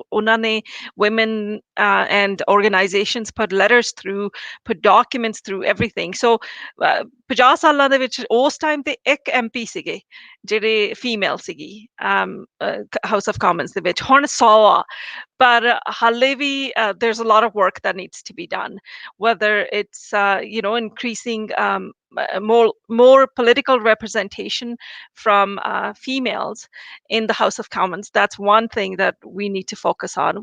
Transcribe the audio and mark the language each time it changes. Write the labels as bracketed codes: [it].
[pa] ਉਹਨਾਂ ਨੇ [en] women and organizations put letters through, put documents through, everything. [pa] So 50 ਸਾਲਾਂ ਦੇ ਵਿੱਚ ਉਸ ਟਾਈਮ ਤੇ ਇੱਕ MP ਸੀਗੇ ਜਿਹੜੇ ਫੀਮੇਲ ਸੀਗੀ ਹਾਊਸ ਆਫ ਕਾਮਨਸ ਦੇ ਵਿੱਚ, ਹੁਣ 100 ਆ। ਪਰ ਹਾਲੇ ਵੀ [en] there's a lot of work that needs to be done, whether it's increasing more political representation from females in the House of Commons. That's one thing that we need to focus on.